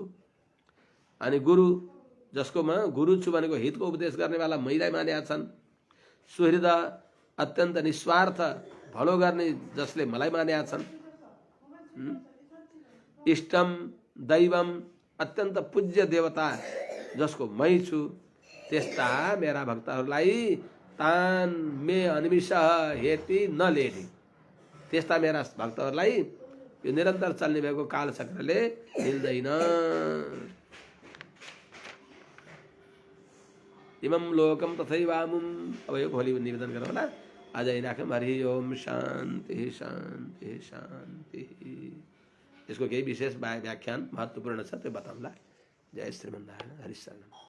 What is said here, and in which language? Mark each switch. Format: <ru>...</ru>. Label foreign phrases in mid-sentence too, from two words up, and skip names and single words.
<ne>अनि गुरु, जसको म गुरु छु भनेको हितको उपदेश गर्नेवाला मैले मानेका छन्। सुहृद, अत्यन्त निस्वार्थ भलो गर्ने जसले मलाई मानेका छन्।</ne> <sa>इष्टम दैवम,</sa> <ne>अत्यन्त पूज्य देवता जसको मै छु, त्यस्ता मेरा भक्तहरूलाई</ne> <sa>तान मे अनिमिष हेति नलेढी,</sa> <ne>त्यस्ता मेरा भक्तहरूलाई यो निरन्तर चल्ने भएको कालचक्रले हिल्दैन।</ne> <sa>इमं लोकम तथैवामुम।</sa> <ne>अब यो भोलि निवेदन गरौँ होला, आज यही राखौँ।</ne> <sa>हरि ओम शान्ति शान्ति शान्ति।</sa> <ne>यसको केही विशेष व्याख्यान महत्त्वपूर्ण छ, त्यो बताउँला।</ne> <sa>जय श्रीमन्नारायण।</sa> <ne>हरि शरण।</ne>